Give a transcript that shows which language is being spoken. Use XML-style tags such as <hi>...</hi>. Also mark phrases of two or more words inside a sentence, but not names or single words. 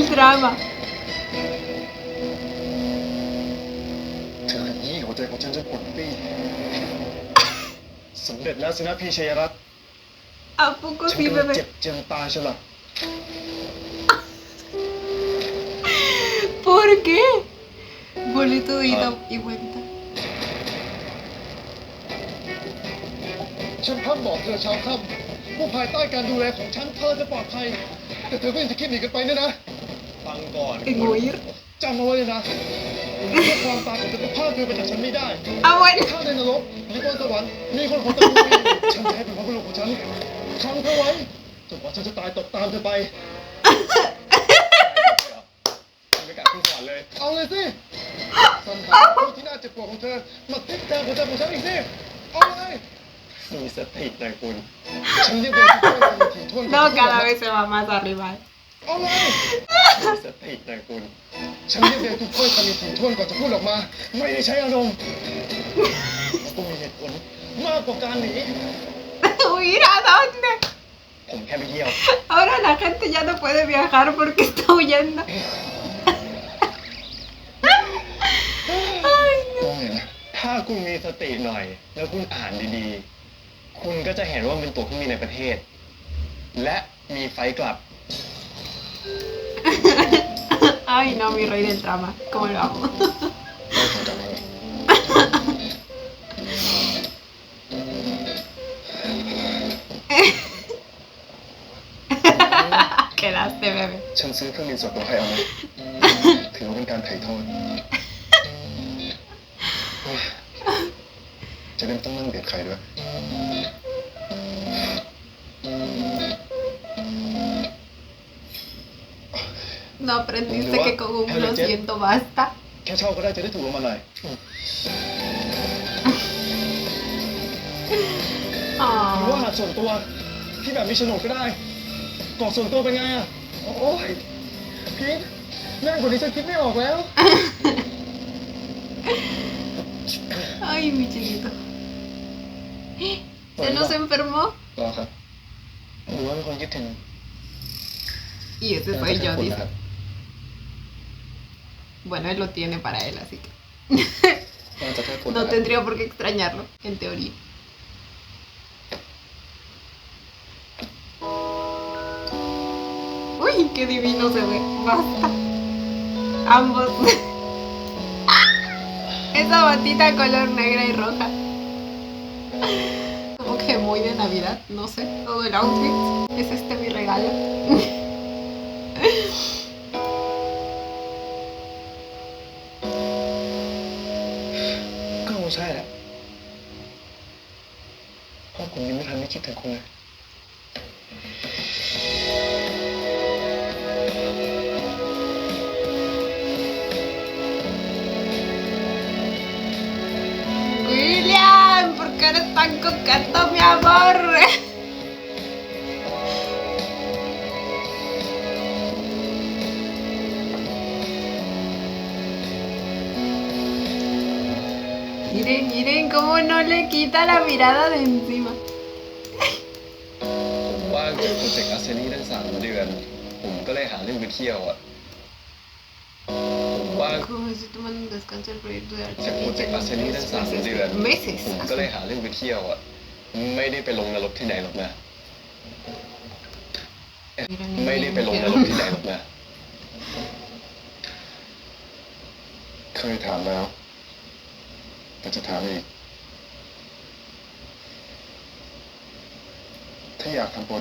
<es>drama.</es> <th>เธอขยี้หัวใจของฉันจนปวดปี้สำเร็จแล้วสินะพี่ชัยรัตน์</th> <es>¿A poco</es> <th>ฉัน</th> <es>sí,</es> <th>กำลัง</th> <es>bebé?</es> <th>เจ็บเจียนตายใช่หรอ</th> <es>¿Por qué? Bolito de ida y vuelta.</es> <th>ฉันพร่ำบอกเธอเช้าค่ำว่าภายใต้การดูแลของฉันเธอจะปลอดภัยแต่เธอก็ยังจะคิดหนีกันไปเนี่ยนะฟังก่อน</th> <es>En huir.</es> <th>จำเอาไว้เลยนะเพื่อความตายของเธอจะพาเธอไปจากฉันไม่ได้</th> <es>Ah, bueno.</es> <th>ถ้าในนรกหรือบนสวรรค์มีคนของตระกูลนี้ฉันจะให้เป็นพระบุรุษของฉันทำเธอไว้จนกว่าฉันจะตายตกตามเธอไปไม่กล้าขึ้นสวรรค์เลยเอาเลยสิสันหาผู้ที่น่าเจ็บปวดของเธอมาทิ่มแทงหัวใจของฉันอีกสิเอาเลยมีสติหน่อยคุณฉันเรียกเดินทุกคนมาถี่ถ้วน</th> <es>No, cada vez se va más arriba.</es> <th>เอาเลยมีสติหน่อยคุณฉันเรียกเดินทุกคนมาถี่ถ้วนก่อนจะพูดออกมาไม่ได้ใช้อารมณ์แล้วก็มีเหตุผลมากกว่าการหนี</th> <es>¿Huir a dónde?</es> <th>ผมแค่ไปเที่ยว</th> <es>Ahora la gente ya no puede viajar porque está huyendo. Ay, no.</es> <th>ถ้าคุณมีสติหน่อย แล้วคุณอ่านดีๆ คุณก็จะเห็นว่ามันเป็นตั๋วเครื่องบินในประเทศ และมีไฟล์กลับ</th> <es>Ay, no, mi rey del drama. ¿Cómo lo amo?</es> <th>ไม่ผมจำไม่ได้</th> <es>Quedaste, bebé.</es> <th>ฉันซื้อเครื่องบินส่วนตัวให้เอาไหมถือว่าเป็นการไถ่โทษจะได้ไม่ต้องนั่งเบียดใครด้วย</th> <es>No aprendiste que con un lo siento basta.</es> <th>แค่เช่าก็ได้จะได้ถูกลงมาหน่อย หรือว่า Oh. หาดส่วนตัวที่แบบมีโฉนดก็ได้เกาะส่วนตัวเป็นไงอ่ะ โอ้ยพีทแม่งกว่านี้ฉันคิดไม่ออกแล้ว</th> <es>Ay, mi chiquito. ¿Se nos enfermó?</es> <th>รอครับหรือว่ามีคนคิดถึง</th> <es>Y ese soy yo, dice. Bueno, él lo tiene para él, así que</es> <th>น่าจะแค่คน</th> <es>no tendría por qué extrañarlo, en teoría. Uy, qué divino se ve. Basta. Ambos. Esa batita color negra y roja. Como que muy de Navidad, no sé. Todo el outfit. ¿Es este mi regalo?</es> <th>ก็คงใช่แหละเพราะผมยังไม่ทันได้คิดถึงคุณเลย</th> <es>William, ¿por qué eres tan coqueto, mi amor? Miren, miren cómo no le quita la mirada de encima.</es> <th>ผมว่างจากโปรเจกต์อาเซนี่ตั้ง3 เดือน ผมก็เลยหาเรื่องไปเที่ยวอ่ะ ผมว่าง</th> <es>Como si toman un descanso el proyecto de</es> <th>จากโปรเจกต์อาเซนี่ตั้ง3 เดือน</th> <es>meses.</es> <th>ผมก็เลยหาเรื่องไปเที่ยวอ่ะ ไม่ได้ไปลงนรกที่ไหนหรอกนะ ไม่ได้ไปลงนรกที่ไหนหรอกนะ เคยถามแล้วแต่จะถามอีก ถ้าอยากทำโปรเจ</th>